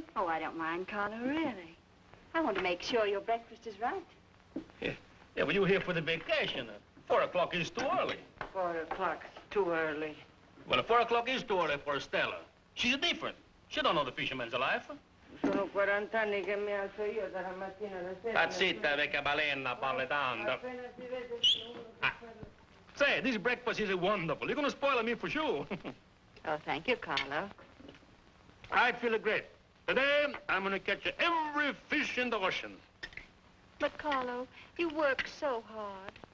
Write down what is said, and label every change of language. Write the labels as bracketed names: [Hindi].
[English] Oh, I don't mind, Carlo, really. I want to make sure your breakfast is right. Yeah, well, you're here for the vacation. 4 o'clock is too early. 4 o'clock's too early. Well, 4 o'clock is too early for Stella. She's different. She don't know the fisherman's life. [Italian] Sono 40 anni che mi alzo io dalla mattina alla sera. Sta zitta, vecchia balena, parle tanto. Appena si vede [English] Say, this breakfast is wonderful. You're going to spoil me for sure. Oh, thank you, Carlo. I feel great. Today, I'm going to catch every fish in the ocean. But, Carlo, you work so hard.